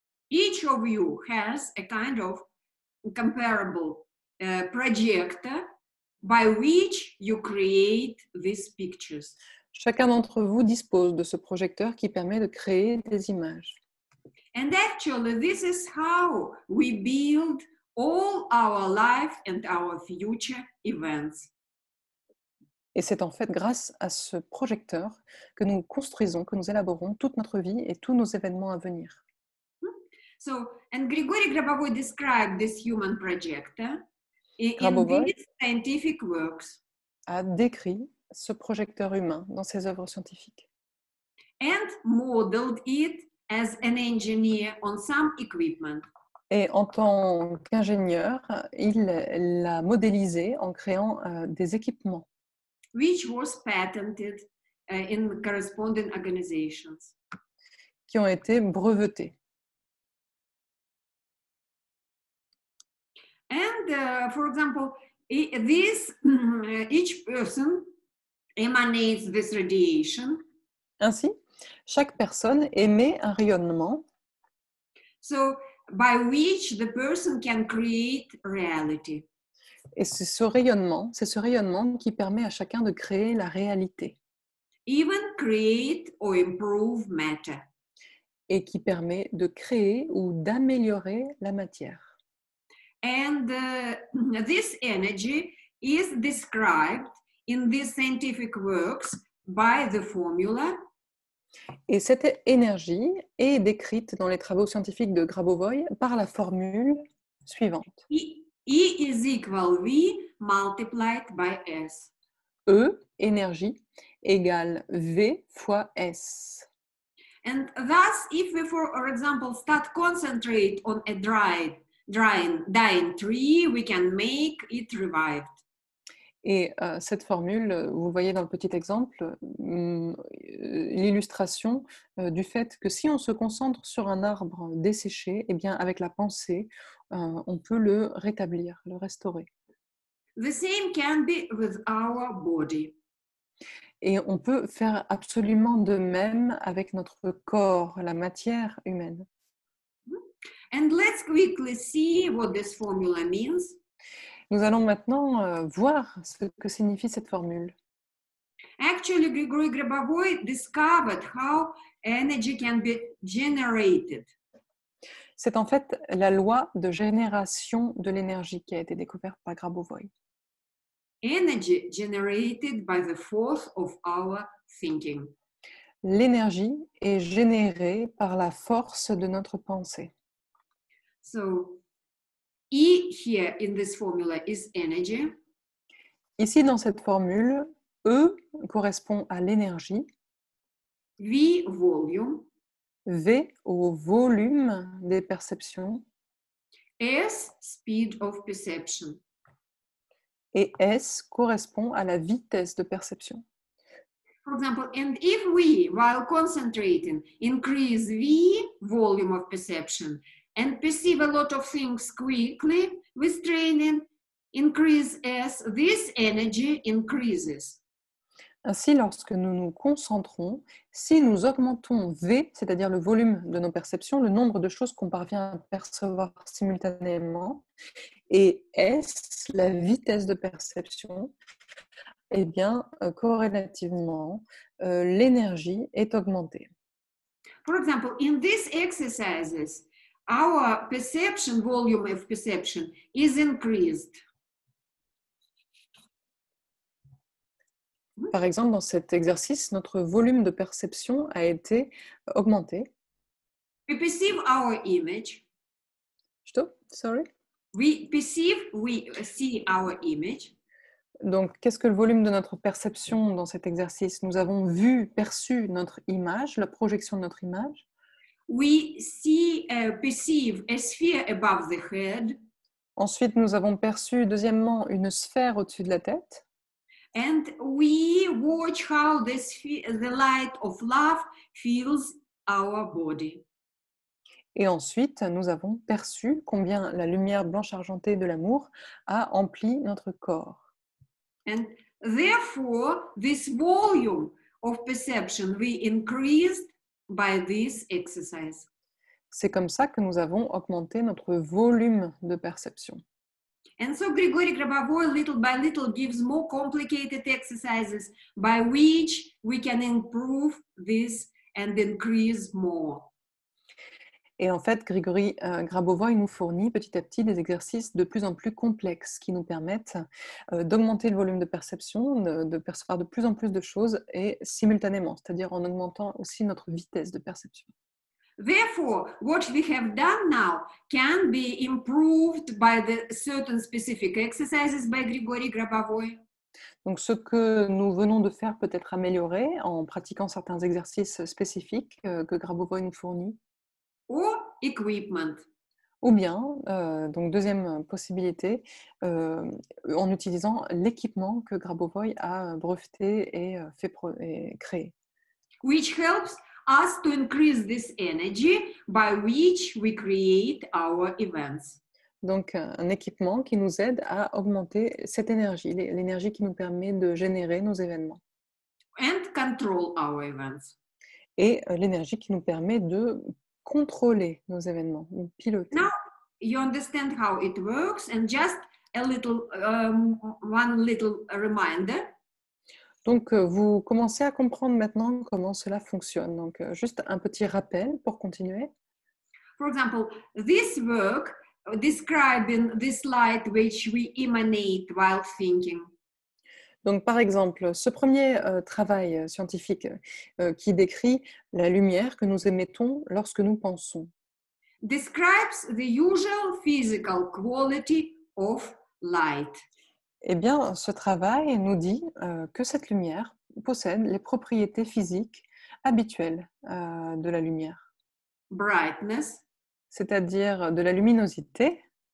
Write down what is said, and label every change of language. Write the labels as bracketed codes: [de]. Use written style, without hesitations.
[en] Each of you has a kind of comparable projector by which you create these pictures. [fr] Chacun d'entre vous dispose de ce projecteur qui permet de créer des images. [en] And actually, this is how we build all our life and our future events. [fr] Et c'est en fait grâce à ce projecteur que nous construisons, que nous élaborons toute notre vie et tous nos événements à venir. [en] So, and Grigory Grabovoi described this human projector in Grabovoi these scientific works. [fr] A décrit ce projecteur humain dans ses œuvres scientifiques. [en] And modeled it as an engineer on some equipment. [fr] Et en tant qu'ingénieur, il l'a modélisé en créant des équipements [en] Which was patented in corresponding organizations. [fr] qui ont été brevetés. [en] And for example, each person emanates this radiation. [fr] Ainsi, chaque personne émet un rayonnement [en] So, by which the person can create reality. [fr] et c'est ce rayonnement qui permet à chacun de créer la réalité [en] Even create or improve matter. [fr] et qui permet de créer ou d'améliorer la matière. [en] And this energy is described in these scientific works by the formula. [fr] Et cette énergie est décrite dans les travaux scientifiques de Grabovoi par la formule suivante. [en] E is equal V multiplied by S. [fr] E, énergie, égale V fois S. [en] And thus, if we, for example, start concentrate on a dying tree, we can make it revived. [fr] Et cette formule, vous voyez dans le petit exemple, l'illustration du fait que si on se concentre sur un arbre desséché, eh bien avec la pensée, on peut le rétablir, le restaurer. [en] The same can be with our body. [fr] Et on peut faire absolument de même avec notre corps, la matière humaine. [en] And let's quickly see what this formula means. [fr] Nous allons maintenant voir ce que signifie cette formule. [en] Actually, Grigory Grabovoi discovered how energy can be generated. [fr] C'est en fait la loi de génération de l'énergie qui a été découverte par Grabovoi. [en] Energy generated by the force of our thinking. [fr] L'énergie est générée par la force de notre pensée. [en] So, E here in this formula is energy. [fr] Ici, dans cette formule, E correspond à l'énergie, [en] V, volume. [fr] V au volume des perceptions [en] S, speed of perception. [fr] et S correspond à la vitesse de perception. [en] For example, and if we, while concentrating, increase V, volume of perception, and perceive a lot of things quickly, with training, increase S, this energy increases. [fr] Ainsi, lorsque nous nous concentrons, si nous augmentons V, c'est-à-dire le volume de nos perceptions, le nombre de choses qu'on parvient à percevoir simultanément, et S, la vitesse de perception, eh bien, corrélativement, l'énergie est augmentée. [en] For example, in these exercises, our perception, volume of perception, is increased. [fr] Par exemple, dans cet exercice, notre volume de perception a été augmenté. [en] We perceive our image. Stop, sorry. We see our image. [fr] Donc, qu'est-ce que le volume de notre perception dans cet exercice? Nous avons vu, perçu notre image, la projection de notre image. [en] We perceive a sphere above the head. [fr] Ensuite, nous avons perçu, deuxièmement, une sphère au-dessus de la tête. [en] And we watch how the light of love fills our body. [fr] Et ensuite, nous avons perçu combien la lumière blanche argentée de l'amour a empli notre corps. [en] And therefore, this volume of perception we increased by this exercise. [fr] C'est comme ça que nous avons augmenté notre volume de perception. [en] And so Grigory Grabovoi little by little gives more complicated exercises by which we can improve this and increase more. [fr] Et en fait, Grigory Grabovoi nous fournit petit à petit des exercices de plus en plus complexes qui nous permettent d'augmenter le volume de perception, de percevoir de plus en plus de choses et simultanément, c'est-à-dire en augmentant aussi notre vitesse de perception. [en] Therefore, what we have done now can be improved by the certain specific exercises by Grigory Grabovoi. [fr] Donc, ce que nous venons de faire peut être amélioré en pratiquant certains exercices spécifiques que Grabovoi nous fournit. [en] Or equipment. [fr] Ou bien, donc deuxième possibilité, en utilisant l'équipement que Grabovoi a breveté et créé. [en] Which helps us to increase this energy by which we create our events. [fr] Donc, un équipement qui nous aide à augmenter cette énergie, l'énergie qui nous permet de générer nos événements. [en] And control our events. [fr] Et l'énergie qui nous permet de contrôler nos événements, de piloter. [en] Now you understand how it works, and just a little, one little reminder. [fr] Donc, vous commencez à comprendre maintenant comment cela fonctionne. Donc, juste un petit rappel pour continuer. [en] For example, this work describing this light which we emanate while thinking. [fr] Donc, par exemple, ce premier travail scientifique qui décrit la lumière que nous émettons lorsque nous pensons. [en] Describes the usual physical quality of light. [fr] Eh bien, ce travail nous dit que cette lumière possède les propriétés physiques habituelles de la lumière. [en] Brightness, [fr] c'est-à-dire de la luminosité,